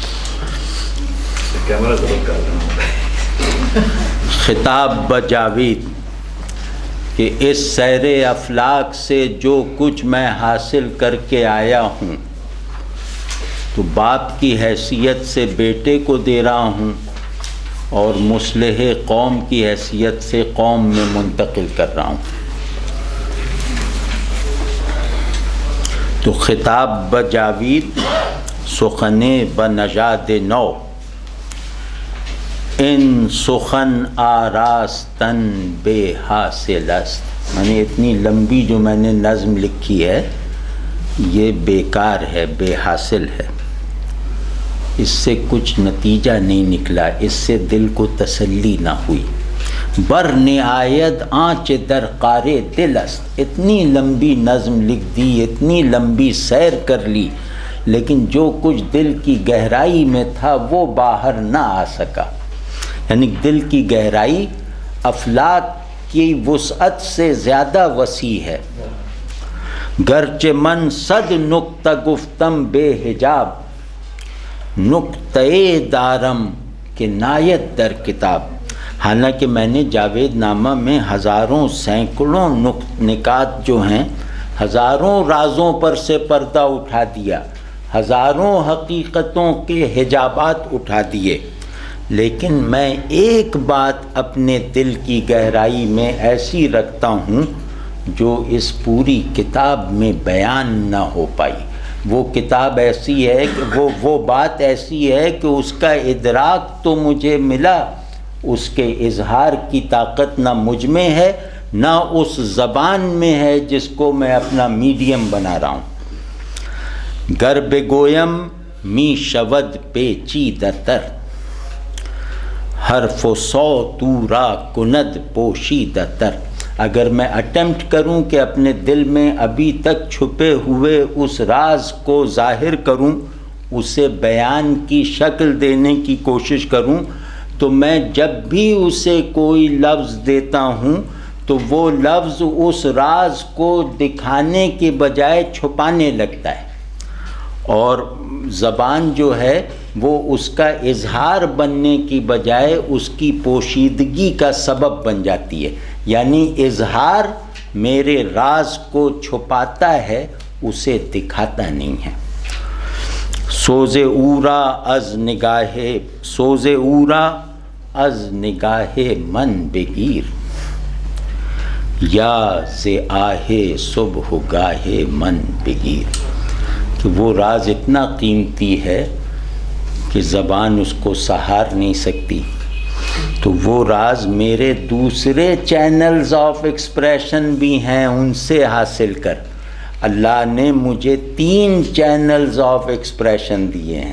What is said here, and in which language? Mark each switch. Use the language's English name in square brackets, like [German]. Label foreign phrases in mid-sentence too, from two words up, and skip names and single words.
[Urdu] خطاب بجاوید کہ اس سیر افلاک سے جو کچھ میں حاصل کر کے آیا ہوں تو باپ کی حیثیت سے بیٹے کو دے رہا ہوں اور مصلح قوم کی حیثیت سے قوم میں منتقل کر رہا ہوں. [Persian] تو خطاب بجاوید سخن بنژاد نو، ان سخن آراستن بے حاصل است. [Urdu] میں نے اتنی لمبی جو میں نے نظم لکھی ہے یہ بیکار ہے، بے حاصل ہے. اس سے کچھ نتیجہ نہیں نکلا، اس سے دل کو تسلی نہ ہوئی. [Persian] بر نہایت آنچ در قار دل است. [Urdu] اتنی لمبی نظم لکھ دی، اتنی لمبی سیر کر لی، لیکن جو کچھ دل کی گہرائی میں تھا وہ باہر نہ آ سکا. یعنی دل کی گہرائی افلاک کی وسعت سے زیادہ وسیع ہے. [Persian] گرچہ من صد نکتہ گفتم بے حجاب، نکتہ دارم کہ نایت در کتاب. [Urdu] حالانکہ میں نے جاوید نامہ میں ہزاروں سینکڑوں نکات جو ہیں، ہزاروں رازوں پر سے پردہ اٹھا دیا، ہزاروں حقیقتوں کے حجابات اٹھا دیے، لیکن میں ایک بات اپنے دل کی گہرائی میں ایسی رکھتا ہوں جو اس پوری کتاب میں بیان نہ ہو پائی. وہ کتاب ایسی ہے کہ وہ بات ایسی ہے کہ اس کا ادراک تو مجھے ملا، اس کے اظہار کی طاقت نہ مجھ میں ہے نہ اس زبان میں ہے جس کو میں اپنا میڈیم بنا رہا ہوں. [Persian] گر بگویم می شود پیچیدہ تر، حرف و صوت را کند پوشیدہ تر. [Urdu] اگر میں اٹیمپٹ کروں کہ اپنے دل میں ابھی تک چھپے ہوئے اس راز کو ظاہر کروں، اسے بیان کی شکل دینے کی کوشش کروں، تو میں جب بھی اسے کوئی لفظ دیتا ہوں تو وہ لفظ اس راز کو دکھانے کے بجائے چھپانے لگتا ہے، اور زبان جو ہے وہ اس کا اظہار بننے کی بجائے اس کی پوشیدگی کا سبب بن جاتی ہے. یعنی اظہار میرے راز کو چھپاتا ہے، اسے دکھاتا نہیں ہے. [Persian] سوز اورا از نگاہ من بگیر، یا ز آہ صبح گاہ من بگیر. [Urdu] کہ وہ راز اتنا قیمتی ہے کہ زبان اس کو سہار نہیں سکتی. تو وہ راز میرے دوسرے [English] channels of expression [Urdu] بھی ہیں، ان سے حاصل کر. اللہ نے مجھے 3 [English] channels of expression [Urdu] دیے ہیں.